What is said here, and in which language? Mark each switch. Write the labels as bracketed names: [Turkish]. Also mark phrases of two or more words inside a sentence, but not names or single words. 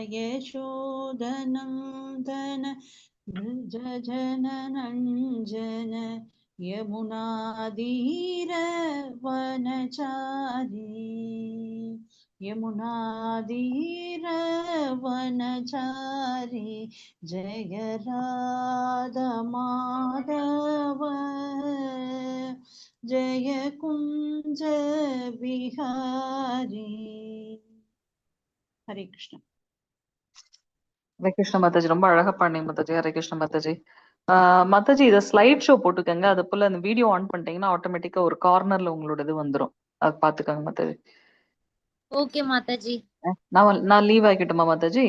[Sanskrit] यशोधनन्दन बृजजनरञ्जन यमुनाधीरवनचारी यमुनाधीरवनचारी जय राधा माधव जय कुंज बिहारी हरे कृष्ण [Tamil] ஹரே கிருஷ்ண மாதாஜி, ரொம்ப அழகா பாடினீங்க மாதாஜி. ஹரே கிருஷ்ண மாதாஜி. மாதாஜி, இதை [English] slide show [Tamil] போட்டுக்கங்க. அது போல அந்த [English] video on [Tamil] பண்ணிட்டீங்கன்னா ஆட்டோமேட்டிக்கா ஒரு கார்னர்ல உங்களோட இது வந்துரும். அது பாத்துக்கோங்க மாதாஜி. ஓகே மாதாஜி. நான் லீவ் ஆகிக்கிட்டுமா மாதாஜி?